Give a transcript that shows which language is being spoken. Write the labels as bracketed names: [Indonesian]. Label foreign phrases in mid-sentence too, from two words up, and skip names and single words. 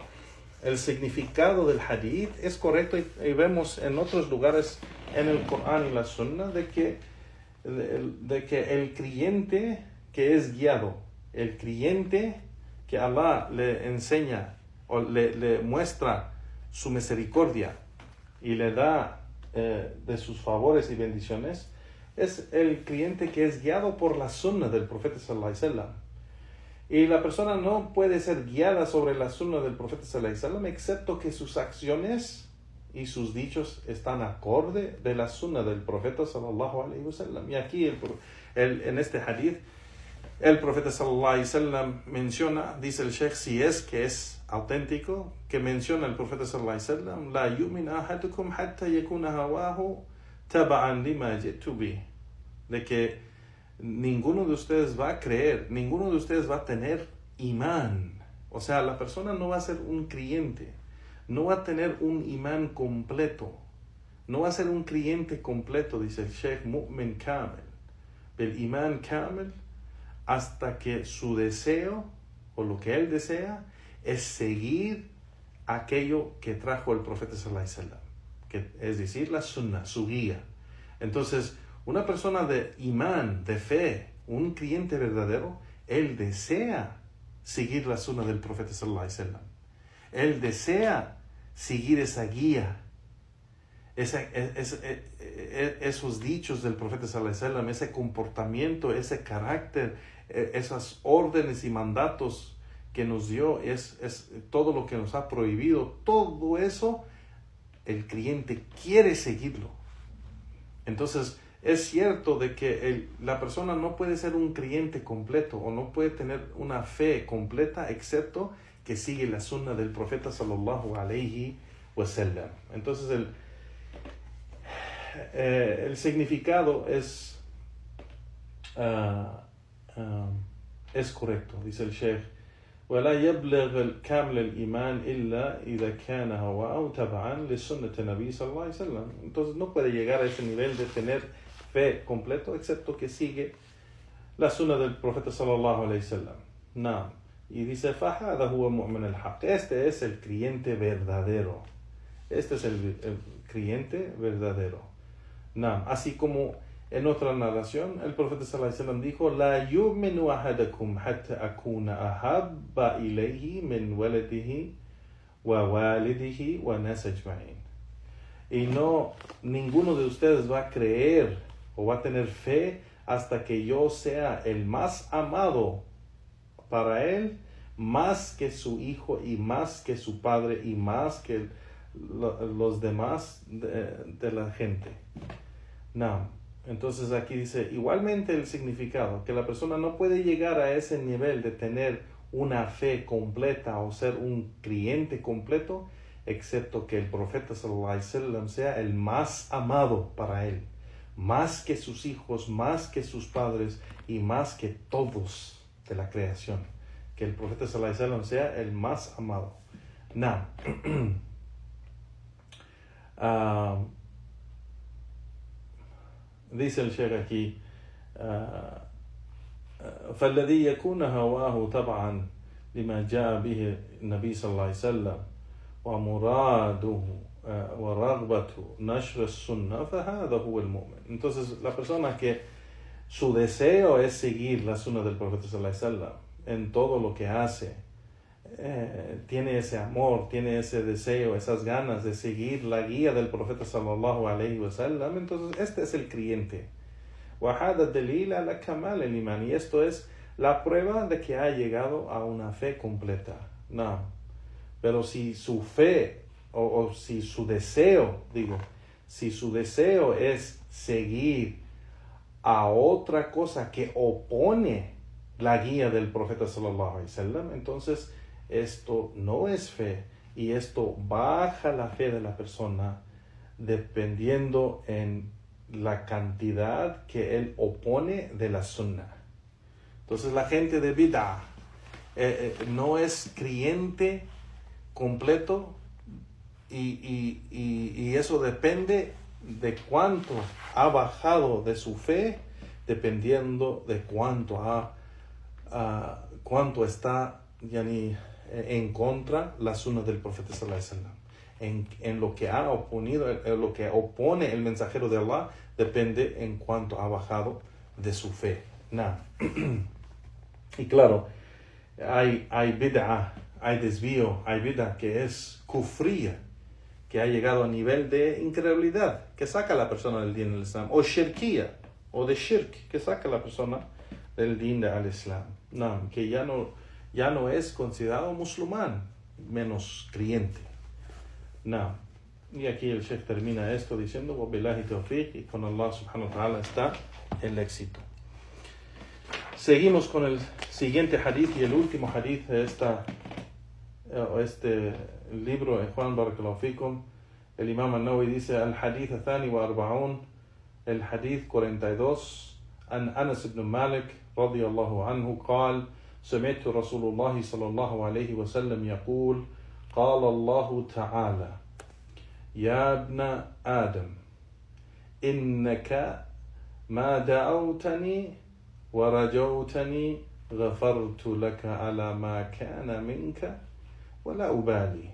[Spanish] El significado del hadith es correcto, y vemos en otros lugares en el Corán y la Sunna de que el creyente que es guiado, el creyente que Allah le enseña o le muestra su misericordia y le da de sus favores y bendiciones, es el creyente que es guiado por la Sunna del Profeta [Arabic] صلى الله عليه وسلم. [Spanish] Y la persona no puede ser guiada sobre la Sunna del Profeta [Arabic] صلى الله عليه وسلم [Spanish] excepto que sus acciones y sus dichos están acorde de la Sunna del Profeta [Arabic] صلى الله عليه وسلم. [Spanish] Y aquí en este hadith el Profeta [Arabic] صلى الله عليه وسلم [Spanish] menciona, dice el Sheikh, si es que es auténtico, que menciona el Profeta [Arabic] صلى الله عليه وسلم, لا يؤمن أحدكم حتى يكون هواه تبعا لما جئت به, [Spanish] de que ninguno de ustedes va a creer, ninguno de ustedes va a tener imán. O sea, la persona no va a ser un creyente, no va a tener un imán completo, no va a ser un creyente completo, dice el Sheikh, [Arabic] مؤمن كامل, [Spanish] el imán kamil, hasta que su deseo, o lo que él desea, es seguir aquello que trajo el Profeta [Arabic] صلى الله عليه وسلم, [Spanish] que es decir, la Sunna, su guía. Entonces, una persona de imán, de fe, un creyente verdadero, él desea seguir la Sunna del Profeta [Arabic] صلى الله عليه وسلم. [Spanish] Él desea seguir esa guía, esos dichos del Profeta [Arabic] صلى الله عليه وسلم, [Spanish] ese comportamiento, ese carácter, esas órdenes y mandatos que nos dio, es todo lo que nos ha prohibido, todo eso el creyente quiere seguirlo. Entonces es cierto de que la persona no puede ser un creyente completo o no puede tener una fe completa excepto que sigue la Sunna del Profeta [Arabic] صلى الله عليه وسلم. [Spanish] Entonces el significado es correcto, dice el Sheikh. [Arabic] ولا يبلغ كامل الإيمان إلا إذا كان هواه تبعا لسنة النبي صلى الله عليه وسلم. [Spanish] Entonces no puede llegar a ese nivel de tener fe completo excepto que sigue la sunna del Profeta [Arabic] صلى الله عليه وسلم. [Spanish] No. Y dice, [Arabic] فهذا هو مؤمن الحق. [Spanish] Este es el creyente verdadero. Este es el creyente verdadero. No. Así como en otra narración, el Profeta [Arabic] صلى الله عليه وسلم [Spanish] dijo, [Arabic] لا يؤمن أحدكم حتى أكون أحب إليه من ولده ووالده والناس أجمعين. [Spanish] Y no, ninguno de ustedes va a creer o va a tener fe hasta que yo sea el más amado para él, más que su hijo y más que su padre y más que los demás de la gente. No. Entonces aquí dice, igualmente el significado, que la persona no puede llegar a ese nivel de tener una fe completa o ser un creyente completo, excepto que el Profeta [Arabic] صلى الله عليه وسلم [Spanish] sea el más amado para él, más que sus hijos, más que sus padres y más que todos de la creación. Que el Profeta [Arabic] صلى الله عليه وسلم [Spanish] sea el más amado. Now, dice el Sheikh aquí, [Arabic] فالذي يكون هواه طبعا لما جاء به النبي صلى الله عليه وسلم ومراده ورغبة نشر السنة فهذا هو المؤمن. [Spanish] Entonces la persona que su deseo es seguir la sunna del profeta [Arabic] صلى الله عليه وسلم [Spanish] en todo lo que hace, tiene ese amor, tiene ese deseo, esas ganas de seguir la guía del profeta [Arabic] صلى الله عليه وسلم, [Spanish] entonces este es el creyente. [Arabic] وهذا دليل على كمال الإيمان, [Spanish] y esto es la prueba de que ha llegado a una fe completa. No, pero si su fe o si su deseo, si su deseo es seguir a otra cosa que opone la guía del profeta [Arabic] صلى الله عليه وسلم, [Spanish] entonces esto no es fe, y esto baja la fe de la persona dependiendo en la cantidad que él opone de la sunna. Entonces la gente de bid'ah no es creyente completo, y eso depende de cuánto ha bajado de su fe, dependiendo de cuánto está en contra la sunna del profeta [Arabic] صلى الله عليه وسلم. [Spanish] En lo que ha oponido, lo que opone el mensajero de Allah, depende en cuánto ha bajado de su fe. Y claro, hay bid'ah, hay desvío, hay bid'ah que es kufriya, que ha llegado a nivel de incredulidad, que saca a la persona del din del Islam, o shirkiya, o de shirk, que saca a la persona del din del Islam, que ya no es considerado musulmán, menos creyente. Y aquí el Sheikh termina esto diciendo: [Arabic] وَبِاللَّهِ تَوْفِيقٍ, [Spanish] y con Allah [Arabic] سبحانه وتعالى [Spanish] está el éxito. Seguimos con el siguiente hadith y el último hadith de este libro en Juan [Arabic] بارك الله فيكم. [Spanish] El Imam An-Nawawi dice: [Arabic] الحديث الثاني والأربعون, [Spanish] el hadith 42, [Arabic] عن أنس بن مالك رضي الله عنه قال: سمعت رسول الله صلى الله عليه وسلم يقول: قال الله تعالى: يا ابن آدم إنك ما دعوتني ورجوتني غفرت لك على ما كان منك ولا أبالي.